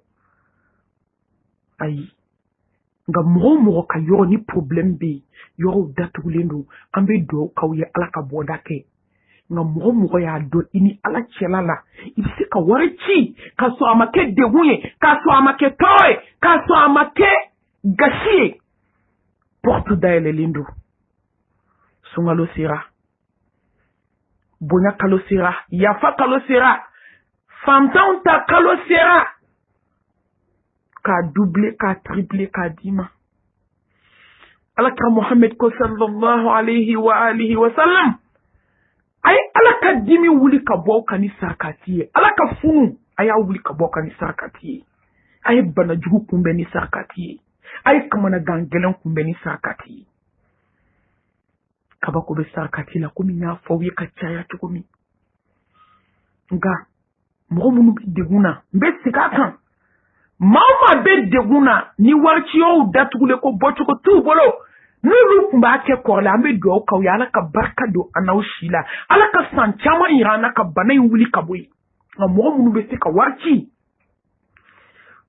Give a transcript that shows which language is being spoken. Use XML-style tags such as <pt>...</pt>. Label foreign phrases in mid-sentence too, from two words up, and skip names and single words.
<bm>ayi nka mɔgɔ o mɔgɔ ka yɔrɔ ni problème bɛ yen yɔrɔw datugulen don an bɛ dugawu k'aw ye ala ka bɔda kɛ nka mɔgɔ o mɔgɔ y'a dɔn i ni ala cɛla la i bɛ se ka wari ci k'a sɔrɔ a ma kɛ degun ye k'a sɔrɔ a ma kɛ tɔɔrɔ ye k'a sɔrɔ a ma kɛ gasi ye porte dayɛlɛlen don sunkalo sera bonya kalo sera yafa kalo sera fantanw ta kalo sera k'a doubler k'a tripler k'a d'i ma alakira Muhammad ko</bm> <ar>صلى الله عليه وآله وسلم</ar> <bm>ay ala ka dimi wuli ka bɔ ka ni sarakati ye ala ka funu a y'a wuli ka bɔ ka ni sarakati ye a ye bana jugu kunbɛn ni sarakati ye a ye kamanagan gɛlɛn kunbɛn ni sarakati ye kabako bɛ sarakati la komi n y'a fɔ aw ye ka caya cogo min nka mɔgɔ minnu bɛ degun na n bɛ segin a kan maa o maa bɛ degun na ni wariciyaw datugulen ko bɔcogo t'u bolo n'olu tun b'a kɛ kɔrɔlen an bɛ dugawu k'aw ye ala ka barika don an n'aw si la ala ka san caman yira an na ka bana in wuli ka bɔ yen nka mɔgɔ minnu bɛ se ka wari ci</bm>